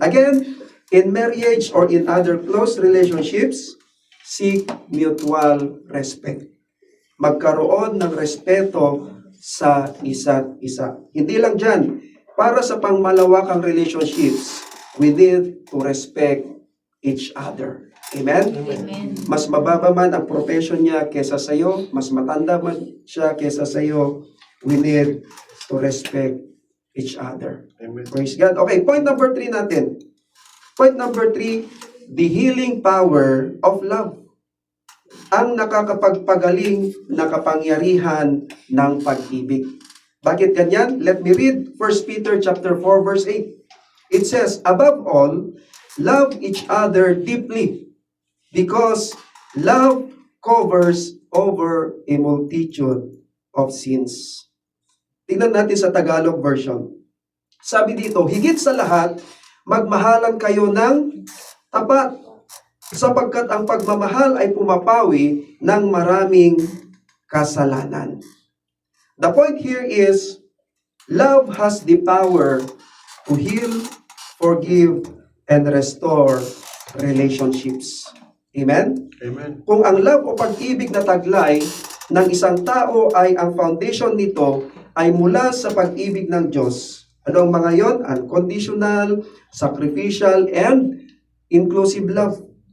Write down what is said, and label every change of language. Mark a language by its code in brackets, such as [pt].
[en] Again, in marriage or in other close relationships, seek mutual respect. [tl] Magkaroon ng respeto sa isa't isa. Hindi lang dyan, para sa pangmalawakang [en] relationships, we need to respect each other. Amen? Amen. [tl] Mas mababa man ang profession niya kesa sa iyo, mas matanda man siya kesa sa iyo, [en] we need to respect each other. [tl] Amen. [en] Praise God. Okay, point number 3 natin. Point number 3, the healing power of love. [tl] Ang nakakapagpagaling na kapangyarihan ng pag-ibig. Bakit ganyan? [en] Let me read 1 Peter chapter 4 verse 8. It says, above all, love each other deeply, because love covers over a multitude of sins. [tl] Tingnan natin sa Tagalog version. Sabi dito, higit sa lahat, magmahalan kayo ng tapat, sapagkat ang pagmamahal ay pumapawi ng maraming kasalanan. [en] The point here is, love has the power to heal, forgive, and restore relationships. Amen? Amen. [tl] Kung ang love o pag-ibig na taglay ng isang tao ay ang foundation nito ay mula sa pag-ibig ng Diyos. Ano ang mga yon? [en] Unconditional, sacrificial, and inclusive love.